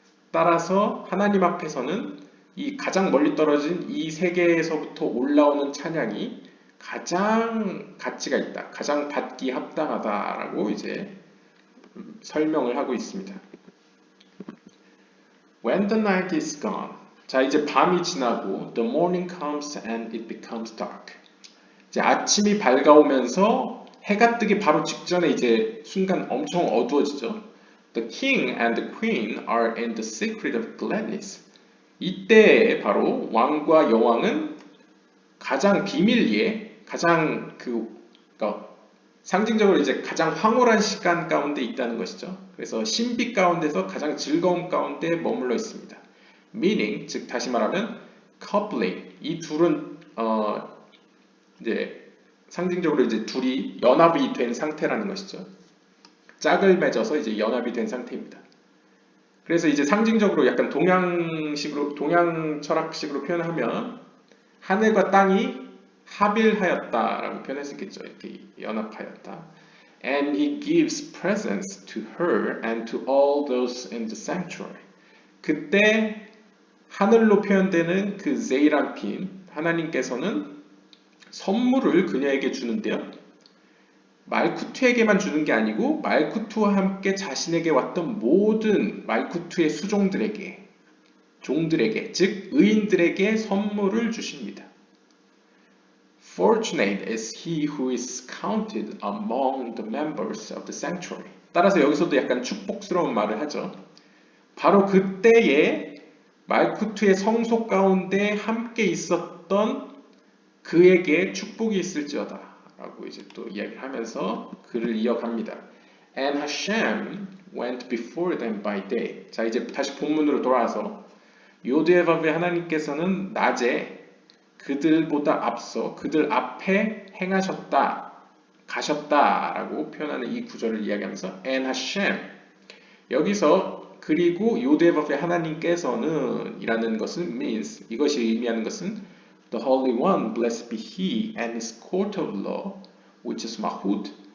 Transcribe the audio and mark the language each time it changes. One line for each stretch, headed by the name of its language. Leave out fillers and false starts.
Korean: 따라서 하나님 앞에서는 이 가장 멀리 떨어진 이 세계에서부터 올라오는 찬양이 가장 가치가 있다, 가장 받기 합당하다라고 이제 설명을 하고 있습니다.
English: When the night is gone.
Korean: 자, 이제 밤이 지나고
English: the morning comes and it becomes dark.
Korean: 이제 아침이 밝아오면서 해가 뜨기 바로 직전에 이제 순간 엄청 어두워지죠.
English: The king and the queen are in the secret of gladness.
Korean: 이때 바로 왕과 여왕은 가장 비밀리에 가장 그러니까 상징적으로 이제 가장 황홀한 시간 가운데 있다는 것이죠. 그래서 신비 가운데서 가장 즐거움 가운데 머물러 있습니다.
English: Meaning,
Korean: 즉 다시 말하면
English: coupling.
Korean: 이 둘은 이제 상징적으로 이제 둘이 연합이 된 상태라는 것이죠. 짝을 맺어서 이제 연합이 된 상태입니다. 그래서 이제 상징적으로 약간 동양 철학식으로 표현하면 하늘과 땅이 합일하였다라고 표현할 수 있겠죠. 이렇게 연합하였다.
English: And he gives presents to her and to all those in the sanctuary.
Korean: 그때 하늘로 표현되는 그 제이람핀 하나님께서는 선물을 그녀에게 주는데요. 말쿠투에게만 주는 게 아니고 말쿠투와 함께 자신에게 왔던 모든 말쿠투의 수종들에게, 종들에게, 즉 의인들에게 선물을 주십니다.
English: Fortunate is he who is counted among the members of the sanctuary.
Korean: 따라서 여기서도 약간 축복스러운 말을 하죠. 바로 그때에 말쿠투의 성소 가운데 함께 있었던 그에게 축복이 있을지어다 라고 이제 또 이야기를 하면서 글을 이어갑니다.
English: And Hashem went before them by day.
Korean: 자, 이제 다시 본문으로 돌아와서 요드에바브의 하나님께서는 낮에 그들보다 앞서 그들 앞에 행하셨다, 가셨다라고 표현하는 이 구절을 이야기하면서
English: And Hashem
Korean: 여기서 그리고 요드에바브의 하나님께서는 이라는 것은
English: means
Korean: 이것이 의미하는 것은
English: The Holy One, blessed be He and His court of law, which is Mahut.